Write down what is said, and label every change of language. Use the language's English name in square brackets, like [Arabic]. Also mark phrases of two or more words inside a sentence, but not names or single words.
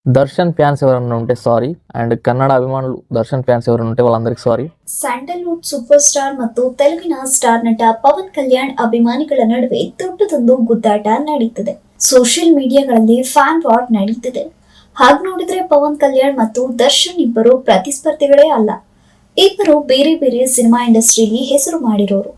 [Telugu] దర్శన్ ఫ్యాన్స్ ఎవరైనా ఉంటే [English] sorry, and [Telugu] కన్నడ అభిమానులు దర్శన్ ఫ్యాన్స్ ఎవరైనా ఉంటే వాళ్ళందరికీ సారీ. [English] Sandalwood super star [Kannada] ಮತ್ತು ತೆಲುಗಿನ ಸ್ಟಾರ್ ನಟ ಪವನ್ ಕಲ್ಯಾಣ್ ಅಭಿಮಾನಿಗಳ ನಡುವೆ ದೊಡ್ಡದೊಂದು ಗುದ್ದಾಟ ನಡೀತಿದೆ. [English] social mediaಗಳಲ್ಲಿ fan war [Kannada] ನಡೀತಿದೆ. ಹಾಗೆ ನೋಡಿದ್ರೆ ಪವನ್ ಕಲ್ಯಾಣ್ ಮತ್ತು ದರ್ಶನ್ ಇಬ್ಬರು ಪ್ರತಿಸ್ಪರ್ಧಿಗಳೇ ಅಲ್ಲ. ಇಬ್ಬರು ಬೇರೆ ಬೇರೆ [English] cinema industryಯಲ್ಲಿ [Kannada] ಹೆಸರು ಮಾಡಿರೋರು.